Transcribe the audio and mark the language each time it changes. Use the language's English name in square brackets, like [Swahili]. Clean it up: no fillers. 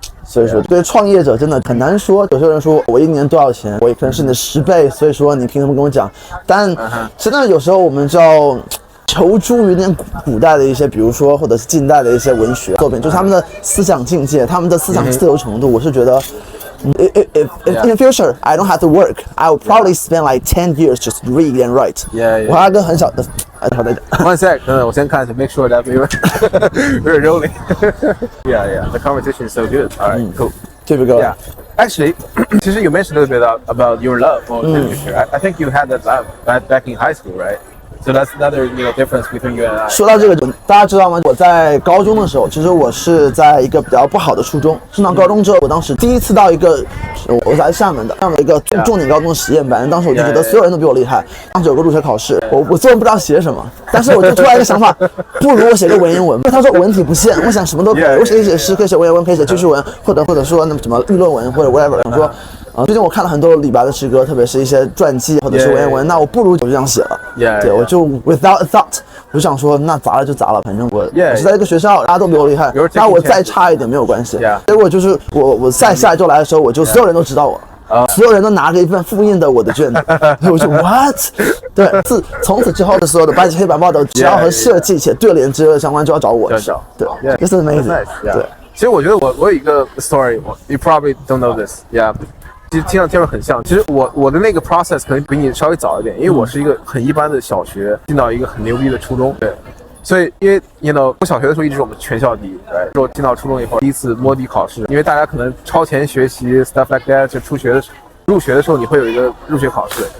[Chinese] 所以说，对创业者真的很难说。有些人说我1年多少钱，我也可能是你的10倍，所以说你凭什么跟我讲？但真的有时候我们就要求助于那古代的一些，比如说或者是近代的一些文学作品，就是他们的思想境界、他们的思想自由程度，我是觉得。 [English] If in the future I don't have to work, I will probably spend like 10 years just read and write. [Chinese] 我还有个很小的 [English] ，One sec， [Chinese] 我先看一下 [English] ，make sure that we're rolling. Yeah, the conversation is so good. All right, cool. Here we go. Yeah, actually, [Chinese] 其实 [English] you mentioned a little bit about your love for literature. I think you had that love back in high school, right? So that's another difference between you and I. [Chinese] 说到这个，大家知道吗？我在高中的时候，其实我是在一个比较不好的初中。上到高中之后，我当时第一次到一个，我在厦门的这样的一个重点高中的实验班。当时我就觉得所有人都比我厉害。当时有个入学考试，我虽然不知道写什么，但是我就突然一个想法，不如我写个文言文。他说文体不限，我想什么都可以，我可以写诗，可以写文言文，可以写记叙文，或者说那么什么议论文或者 whatever。我说最近我看了很多李白的诗歌，特别是一些传记或者是文言文，那我不如我就这样写了。对，我就 [English] without a thought， [Chinese] 我就想说，那砸了就砸了，反正我是在这个学校，大家都比我厉害，那我再差一点没有关系。结果就是我在下一周来的时候，我就所有人都知道我。所有人都拿着一份复印的我的卷子，我就 what？对，从此之后的所有的白纸黑白报道，只要和设计且对联之类的相关，就要找我。 [English] 对 ，This is amazing。对， [Chinese] 其实我觉得我有一个 [English] story，you probably don't know this，yeah。 [Chinese] 其实听着很像，其实我的那个 process 可能比你稍微早一点，因为我是一个很一般的小学进到一个很牛逼的初中，对。所以，因为 我小学的时候一直是我们全校第一，对。说进到初中以后，第一次摸底考试，因为大家可能超前学习 [English] stuff like that， [Chinese] 就入学的时候你会有一个入学考试。